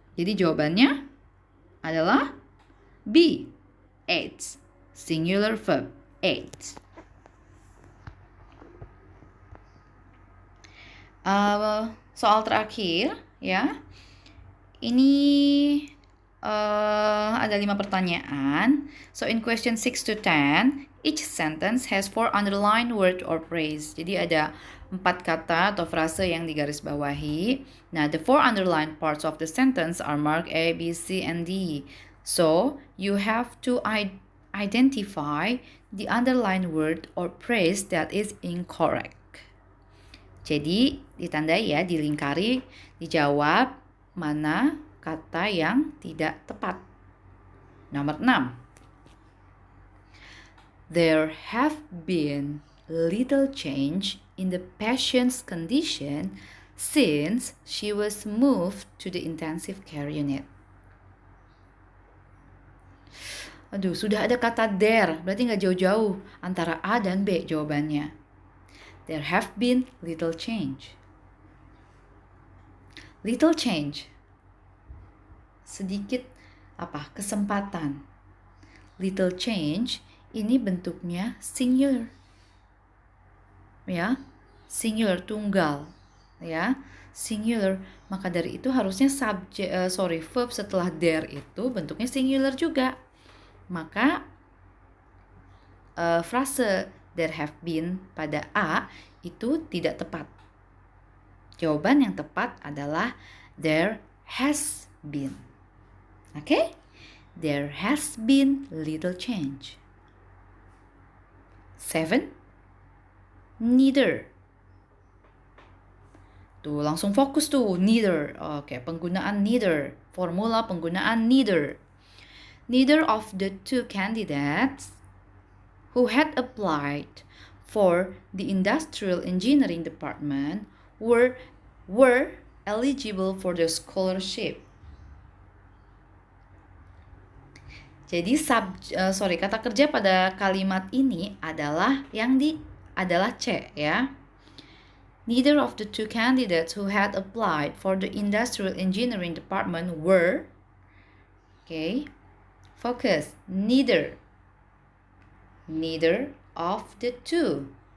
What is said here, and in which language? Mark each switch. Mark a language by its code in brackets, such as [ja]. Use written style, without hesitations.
[id] Jadi jawabannya adalah B, ate, [en] singular verb, [id] ate. Soal terakhir ya, ini ada 5 pertanyaan. [en] So in question 6 to 10, each sentence has 4 underlined word or phrase. [id] Jadi ada 4 kata atau frase yang digarisbawahi. [en] Nah, the 4 underlined parts of the sentence are marked A, B, C, and D. So you have to identify the underlined word or phrase that is incorrect. [id] Jadi ditandai ya, dilingkari, dijawab mana kata yang tidak tepat. Nomor 6. [en] There have been little change in the patient's condition since she was moved to the intensive care unit. [id] Aduh, sudah ada kata there, berarti nggak jauh-jauh antara A dan B jawabannya. [en] There have been little change. Little change. [id] Sedikit kesempatan. [en] Little change [id] ini bentuknya [en] singular. [id] Ya, singular tunggal. Ya, singular. Maka dari itu harusnya verb setelah there itu bentuknya singular juga. Maka frase there have been pada A itu tidak tepat. Jawaban yang tepat adalah [en] there has been. [id] Oke? [en] there has been little change. 7. Neither. [id] Tuh, langsung fokus tuh, neither. Oke, penggunaan neither. Formula penggunaan neither. [en] Neither of the two candidates who had applied for the industrial engineering department were eligible for the scholarship. [id] Jadi kata kerja pada kalimat ini adalah adalah C ya. [en] Neither of the two candidates who had applied for the industrial engineering department were, focus, neither of the two.